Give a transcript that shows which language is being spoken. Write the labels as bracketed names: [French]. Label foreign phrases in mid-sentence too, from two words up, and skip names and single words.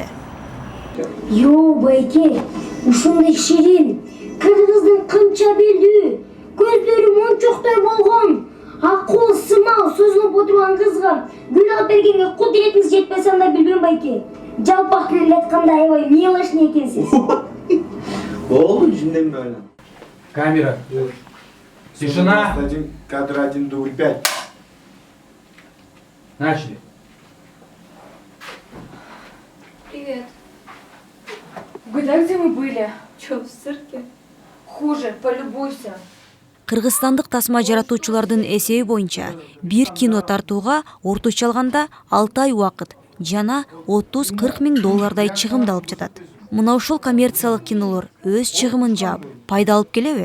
[Kyrgyz] Йо, байке, ушундай ширин, кыргыздын кымча белдүү, көздөрү мончоктой болгон, акыл сымал созулуп отурган кызга гүл алып бергенге кудуретиңиз жетпесе анда билбейм байке. Жалпак тилде айтканда аябай милошный экенсиз. Болду, жүнден böyle. [Russian] Камера. Тишина. Кадр 1, дубль 5. Начали. Привет. Угадай, где мы были? Че, в цирке? Хуже, полюбуйся. [Kyrgyz] Кыргызстандык тасма жаратуучулардын эсеби боюнча бир кино тартууга орточо алганда 6 ай убакыт жана 30-40 миң доллардай чыгымды алып жатат. Мына ушул коммерциялык кинолор өз чыгымын жаап, пайда алып келеби?